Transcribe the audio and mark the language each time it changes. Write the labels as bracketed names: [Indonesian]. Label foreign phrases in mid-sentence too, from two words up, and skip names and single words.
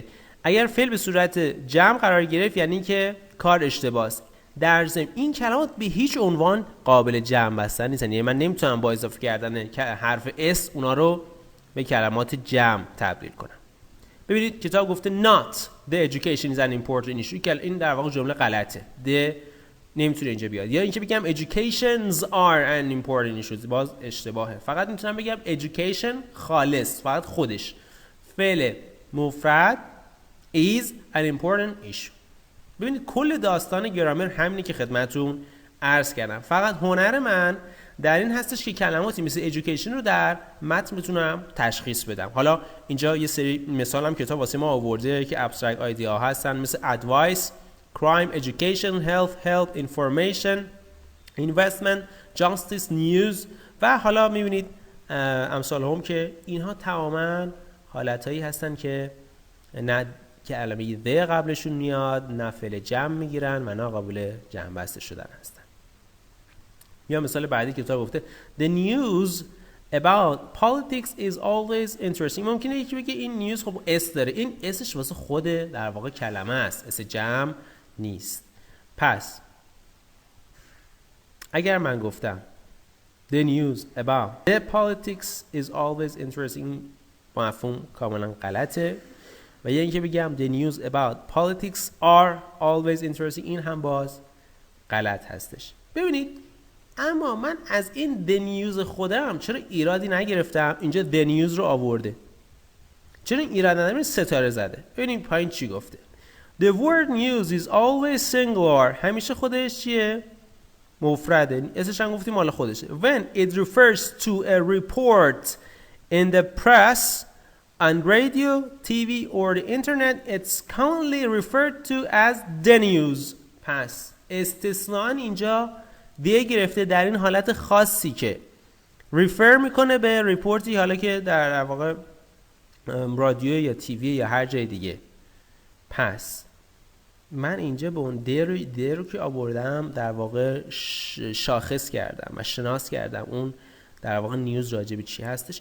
[Persian] اگر فعل به صورت جمع قرار گرفت یعنی که کار اشتباهه. در ضمن این کلمات به هیچ عنوان قابل جمع بستن نیستن، یعنی من نمیتونم با اضافه کردن حرف اس اونا رو به کلمات جمع تبدیل کنم. ببینید کتاب گفته [English] not the education is an important issue، [Persian] این در واقع جمله غلطه، the نمیتونه اینجا بیاد. یا اینکه بگم [English] educations are an important issue، [Persian] باز اشتباهه. فقط میتونم بگم education خالص، فقط خودش، فعل مفرد [English] is an important issue. [Persian] ببینید کل داستان گرامر همینی که خدمتتون عرض کردم، فقط هنر من در این هستش که کلماتی مثل education رو در متن بتونم تشخیص بدم. حالا اینجا یه سری مثال هم کتاب واسه ما آورده که [English] abstract idea [Persian] هستن، مثل [English] advice، crime، education، health، information، investment، justice، news [Persian] و حالا میبینید امثال هم که اینها تماما حالتهایی هستن که نه کلمه the قبلشون میاد، نه فعل جمع میگیرن و نه قابل جمع بسته شدن هستن. یا مثال بعدی کتاب گفته [English] the news about politics is always interesting. [Persian] ممکنه یکی بگه این نیوز خب اس داره، این اسش واسه خود در واقع کلمه است، اس جمع نیست. پس اگر من گفتم [English] the news about the politics is always interesting، [Persian] مفهوم کاملا غلطه. و یا اینکه بگم [English] the news about politics are always interesting، [Persian] این هم باز غلط هستش. ببینید اما من از این [English] the news [Persian] خودم چرا ایرادی نگرفتم، اینجا [English] the news [Persian] رو آورده. چرا این ایراد نداره؟ ستاره زده. ببینیم پایین چی گفته. [English] The word news is always singular. [Persian] همیشه خودش چیه؟ مفرده. اسمش هم گفتیم مال خودشه. [English] When it refers to a report in the press, on radio, TV or the internet, it's commonly referred to as the news. [Persian] پس استثناء اینجا دیگه گرفته در این حالت خاصی که ریفر میکنه به ریپورتی حالا که در واقع رادیو یا تیوی یا هر جای دیگه. پس من اینجا به اون دی رو که آوردم در واقع شاخص کردم و شناس کردم اون در واقع نیوز راجبی چی هستش.